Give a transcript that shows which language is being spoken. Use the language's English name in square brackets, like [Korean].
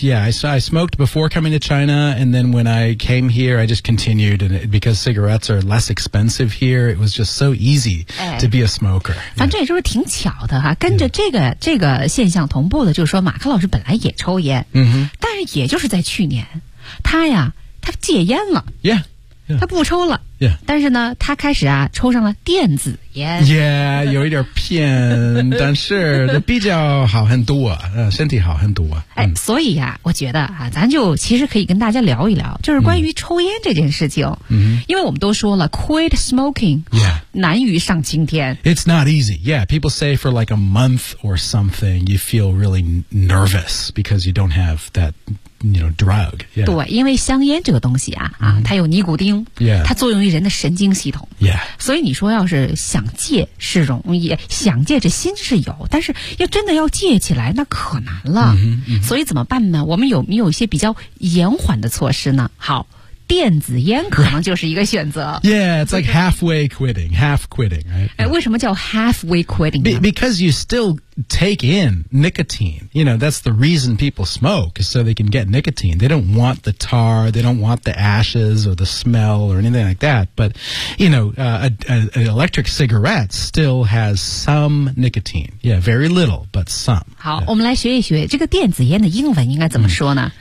[English] Yeah, I smoked before coming to China, and then when I came here, I just continued, and because cigarettes are less expensive here, it was just so easy、哎、 to be a smoker. [Chinese] 反正也就是挺巧的哈，跟着这个、 yeah. 这个现象同步的，就是说马克老师本来也抽烟，嗯哼，但是也就是在去年，他戒烟了。 Yeah. Yeah. 他不抽了、 yeah. 但是呢他开始啊抽上了电子烟 yeah 有一点偏但是他比较好很多、身体好很多、哎、所以啊我觉得啊咱就其实可以跟大家聊一聊就是关于抽烟这件事情、 mm-hmm. 因为我们都说了 [English] quit smoking、 yeah. [Chinese] 难于上青天 [English] it's not easy yeah people say for like a month or something you feel really nervous because you don't have thatYou know, drug. Yeah. [Chinese] 对，因为香烟这个东西啊、 mm-hmm. 啊，它有尼古丁， yeah. 它作用于人的神经系统。 Yeah. 所以你说要是想戒是容易，想戒这心是有，但是要真的要戒起来那可难了。 Mm-hmm. Mm-hmm. 所以怎么办呢？我们有一些比较延缓的措施呢？好，电子烟可能就是一个选择。 [English] Right. Yeah, it's like halfway quitting, half quitting, right? [Chinese] 哎，为什么叫 [English] halfway quitting? Because you still. Take in nicotine. You know, that's the reason people smoke is so they can get nicotine. They don't want the tar, they don't want the ashes or the smell or anything like that. But, you know, an electric cigarette still has some nicotine. Yeah, very little, but some. [Chinese] 好、yeah. 我们来学一学这个电子烟的英文应该怎么说呢、